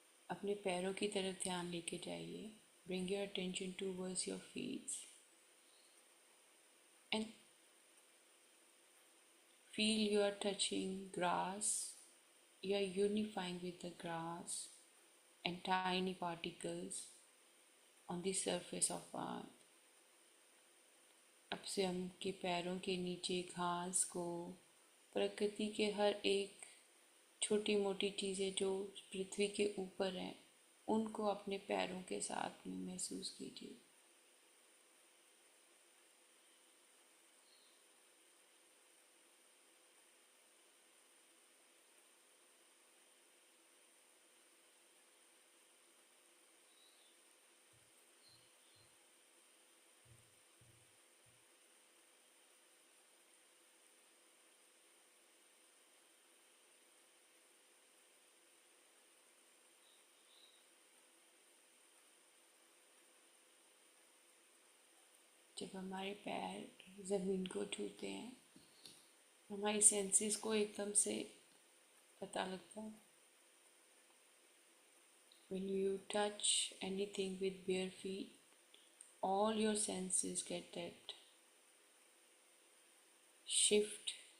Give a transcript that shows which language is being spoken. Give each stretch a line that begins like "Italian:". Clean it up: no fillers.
Hindi: अपने पैरों की तरफ ध्यान लेके जाइए.
English: Bring your attention towards your feet and feel you are touching grass. You are unifying with the grass and tiny particles on the surface of earth.
Hindi: अब से हम के पैरों के नीचे घास को, प्रकृति के हर एक छोटी मोटी चीज़ें जो पृथ्वी के ऊपर हैं, उनको अपने पैरों के साथ में महसूस कीजिए. जब हमारे पैर ज़मीन को छूते हैं, हमारी सेंसेस को एकदम से पता लगता है.
English: When you touch anything with bare feet, all your senses get that shift.